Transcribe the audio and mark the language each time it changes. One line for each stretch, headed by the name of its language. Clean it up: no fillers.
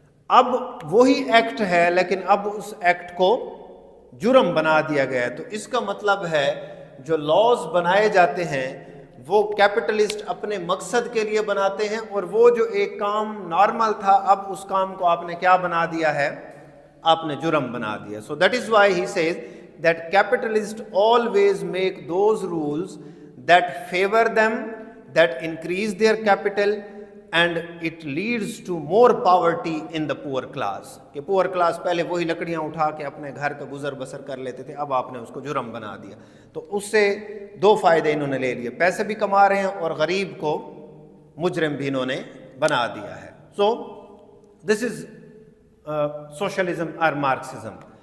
Urdu: اب وہی ایکٹ ہے لیکن اب اس ایکٹ کو جرم بنا دیا گیا ہے. تو اس کا مطلب ہے جو لاز بنائے جاتے ہیں وہ کیپٹلسٹ اپنے مقصد کے لیے بناتے ہیں, اور وہ جو ایک کام نارمل تھا اب اس کام کو آپ نے کیا بنا دیا ہے, آپ نے جرم بنا دیا.
English: So that is why he says that capitalist always make those rules that favour them, that increase their capital, and it leads to more poverty in the poor class.
Urdu: کہ پور کلاس پہلے وہی لکڑیاں اٹھا کے اپنے گھر کا گزر بسر کر لیتے تھے, اب آپ نے اس کو جرم بنا دیا. تو اس سے دو فائدے انہوں نے لے لیے, پیسے بھی کما رہے ہیں اور غریب کو مجرم بھی انہوں نے بنا دیا ہے.
English: So this is socialism اور Marxism.